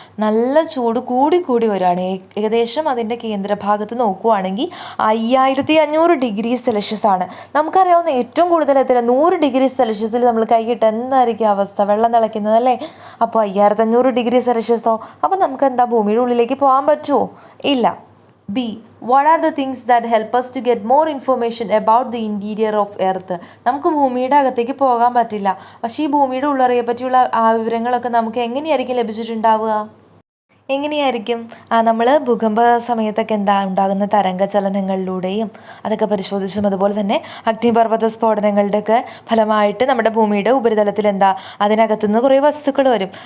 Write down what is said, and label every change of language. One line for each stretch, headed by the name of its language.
Malayalam: നല്ല ചൂട് കൂടി വരികയാണ്. ഏകദേശം അതിൻ്റെ കേന്ദ്രഭാഗത്ത് നോക്കുവാണെങ്കിൽ 5500 ഡിഗ്രി സെൽഷ്യസ് ആണ്. നമുക്കറിയാവുന്ന ഏറ്റവും കൂടുതൽ എത്ര? 100 ഡിഗ്രി സെൽഷ്യസിൽ നമ്മൾ കൈയിട്ട് എന്തായിരിക്കും അവസ്ഥ? വെള്ളം തിളയ്ക്കുന്നത് അല്ലേ? അപ്പോൾ 5500 ഡിഗ്രി സെൽഷ്യസോ? അപ്പോൾ നമുക്ക് എന്താ ഭൂമിയുടെ ഉള്ളിലേക്ക് പോകാൻ പറ്റുമോ? ഇല്ല. B.
English: What are the things that help us to get more information about the interior of Earth?
Malayalam: നമുക്ക് ഭൂമിയുടെ അകത്തേക്ക് പോകാൻ പറ്റില്ല. പക്ഷേ ഈ ഭൂമിയുടെ ഉള്ളറയെ പറ്റിയുള്ള ആ വിവരങ്ങളൊക്കെ നമുക്ക് എങ്ങനെയായിരിക്കും ലഭിച്ചിട്ടുണ്ടാവുക? എങ്ങനെയായിരിക്കും? നമ്മൾ ഭൂകമ്പ സമയത്തൊക്കെ എന്താ ഉണ്ടാകുന്ന തരംഗ ചലനങ്ങളിലൂടെയും അതൊക്കെ പരിശോധിച്ചും, അതുപോലെ തന്നെ അഗ്നിപർവ്വത സ്ഫോടനങ്ങളുടെയൊക്കെ ഫലമായിട്ട് നമ്മുടെ ഭൂമിയുടെ ഉപരിതലത്തിൽ എന്താ അതിനകത്തുനിന്ന് കുറേ വസ്തുക്കൾ വരും.